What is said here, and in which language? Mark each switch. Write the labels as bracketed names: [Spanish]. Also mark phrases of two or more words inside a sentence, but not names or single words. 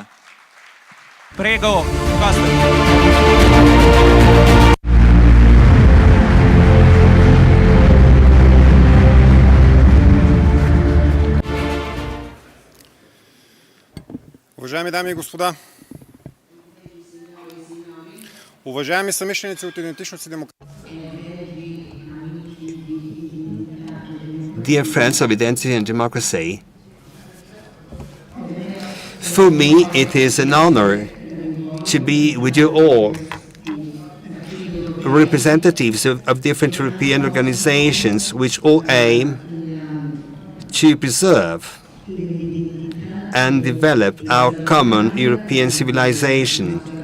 [Italian] Prego, Kostadinov. [Bulgarian] Уважаеми дами и господа, уважаеми съмишленици от идентичност и демокрация. [English] Dear friends of Identity and Democracy, for me it is an honor to be with you all, representatives of different European organizations which all aim to preserve and develop our common European civilization.